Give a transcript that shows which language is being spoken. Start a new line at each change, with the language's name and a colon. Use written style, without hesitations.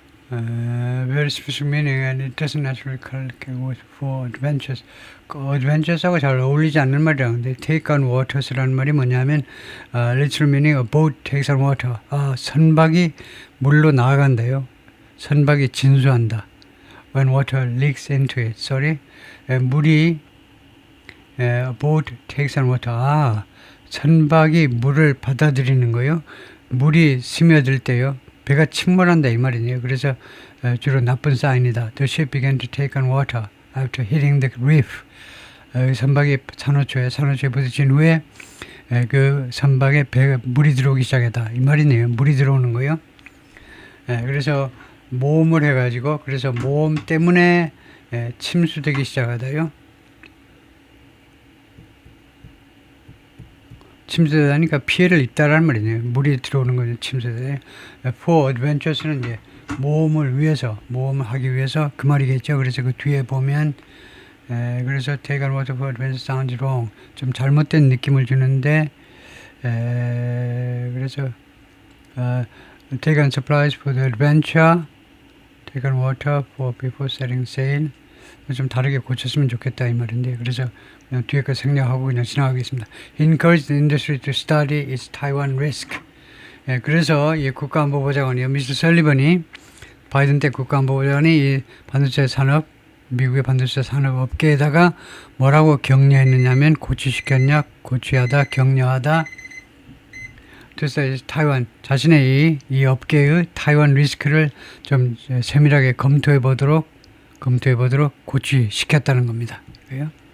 English: Very specific meaning and it doesn't naturally correlate with for adventures.
Korean: adventures하고 잘 어울리지 않는 말이야. 근데
English: take on waters라는
Korean: 말이 뭐냐면
English: literal meaning a boat takes on water.
Korean: 선박이 물로 나아간다요. 선박이 진수한다.
English: When water leaks into it.
Korean: 물이
English: a boat takes on water.
Korean: 선박이 물을 받아들이는 거요. 물이 스며들 때요. 배가 침몰한다 이 말이네요. 그래서 주로 나쁜 사인이다.
English: The ship began to take on water after hitting the reef.
Korean: 선박이 산호초에 부딪힌 후에 그 선박에 물이 들어오기 시작했다. 이 말이네요. 물이 들어오는 거요. 그래서 모험을 해가지고 그래서 모험 때문에 침수되기 시작하다요. 침수되다니까 피해를 입다라는 말이네요. 물이 들어오는 거죠. 침수돼.
English: For adventures
Korean: 는 이제 모험을 하기 위해서 그 말이겠죠. 그래서 그 뒤에 보면 그래서
English: take on water for adventure sounds wrong.
Korean: 좀 잘못된 느낌을 주는데 그래서
English: take on supplies for the adventure, take on water for before setting sail.
Korean: 좀 다르게 고쳤으면 좋겠다 이 말인데 그래서 그냥 뒤에 거 생략하고 그냥 지나가겠습니다.
English: Encourage the industry to study its Taiwan risk.
Korean: 그래서 이 국가안보보좌관이 미스터 설리번이 바이든 때 국가안보보좌관이 이 반도체 산업 미국의 반도체 산업 업계에다가 뭐라고 격려했느냐면 고취시켰냐 고취하다 격려하다 타이완 자신의 이 업계의 타이완 리스크를 좀 세밀하게 검토해 보도록 고취시켰다는 겁니다. 그래요?